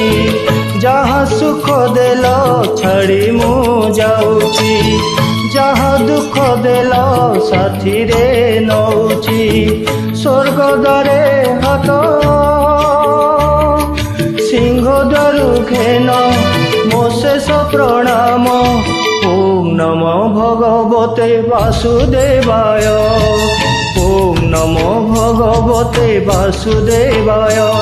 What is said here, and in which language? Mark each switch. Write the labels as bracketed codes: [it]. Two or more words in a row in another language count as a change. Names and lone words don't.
[or] ଯାହା ସୁଖ ଦେଲ ଛାଡ଼ି ମୁ ଯାଉଛି, ଯାହା ଦୁଃଖ ଦେଲ ସାଥୀରେ ନଉଛି। ସ୍ୱର୍ଗ ଦ୍ୱାରେ ହାତ ସିଂହ ଦ୍ୱାରୁ ଘେନ ମୋ ଶେଷ ପ୍ରଣାମ। [sa] ওম নমো ভগবতে বাসুদেবায়, ওম নমো ভগবতে বাসুদেবায়।